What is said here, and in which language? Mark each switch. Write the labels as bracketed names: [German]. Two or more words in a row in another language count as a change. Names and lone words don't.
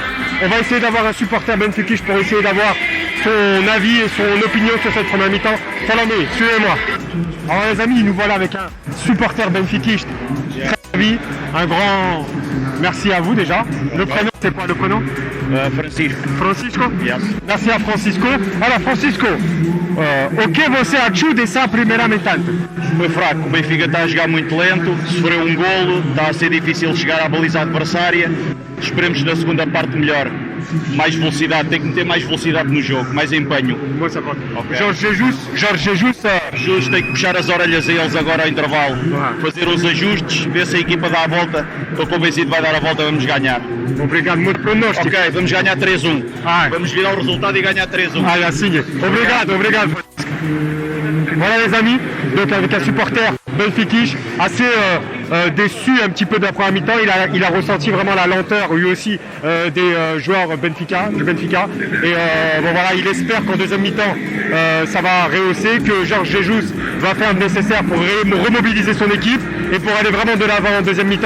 [French] On va essayer d'avoir un supporter benfiquiste pour essayer d'avoir son avis et son opinion sur cette première mi-temps. Salomé, suivez-moi. Alors les amis, nous voilà avec un supporter benfiquiste très avis, un grand merci à vous déjà. Le prénom, c'est quoi le prénom? Francisco. Francisco? Yes. Merci à Francisco. [Portuguese] Alors Francisco, o que você achou dessa primeira metade? Foi fraco, o Benfica está a jogar muito lento, sofreu um golo, está a ser difícil chegar à baliza adversária. Esperemos na segunda parte melhor. Mais velocidade, tem que meter mais velocidade no jogo, mais empenho. Boa sapota. Ok. Jorge Jesus, Jesus tem que puxar as orelhas a eles agora ao intervalo, fazer os ajustes, ver se a equipa dá a volta. Estou convencido que vai dar a volta, vamos ganhar. obrigado muito pronóstico. Ok, vamos ganhar 3-1. Ah. Vamos virar o resultado e ganhar 3-1. [French] Ah, la signe. Obrigado. Voilà les amis, donc avec un supporter benfiquiste assez déçu un petit peu de la première mi-temps, il a ressenti vraiment la lenteur lui aussi des joueurs du Benfica. Et bon voilà, il espère qu'en deuxième mi-temps ça va rehausser, que Jorge Jesus va faire le nécessaire pour remobiliser son équipe et pour aller vraiment de l'avant en deuxième mi-temps.